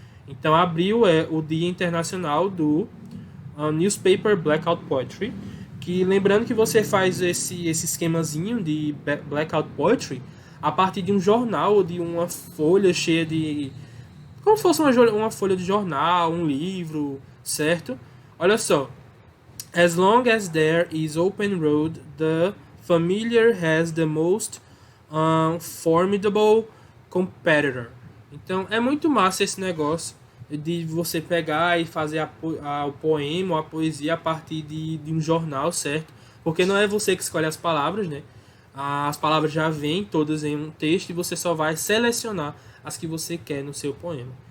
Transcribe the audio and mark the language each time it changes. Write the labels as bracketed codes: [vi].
[pt] Então abril é o Dia Internacional do Newspaper Blackout Poetry, que lembrando que você faz esse esquemazinho de Blackout Poetry a partir de um jornal ou de uma folha cheia de... como se fosse uma folha de jornal, um livro, certo? Olha só. [en] As long as there is open road, the familiar has the most formidable competitor. [pt] Então, é muito massa esse negócio de você pegar e fazer o poema ou a poesia a partir de um jornal, certo? Porque não é você que escolhe as palavras, né? As palavras já vêm todas em um texto e você só vai selecionar as que você quer no seu poema.